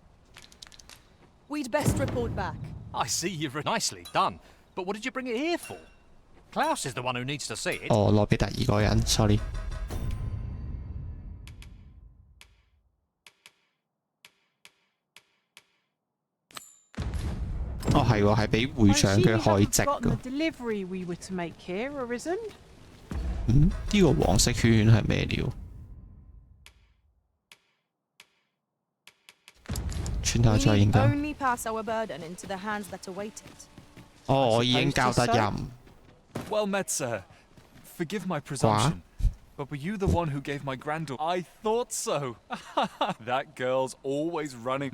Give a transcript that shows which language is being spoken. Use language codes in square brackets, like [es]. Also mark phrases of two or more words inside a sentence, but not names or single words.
[en] We'd best report back. I see you've nicely done. But what did you bring it here for? Klaus is the one who needs to see it. [yue] 哦，攞俾第二個人，sorry。哦，係喎，係俾會長嘅開籍㗎。 [en] Delivery we were to make here, Arisen? [yue] 呢個黃色圈係咩料？轉頭 [en] We [yue] 再 [en] need [yue] 研究。 [en] only pass our burden into the hands that await it. [yue] 哦，我已經交得任。 [en] Well met, sir. Forgive my presumption. But were you the one who gave my granddaughter? I thought so. That girl's always running.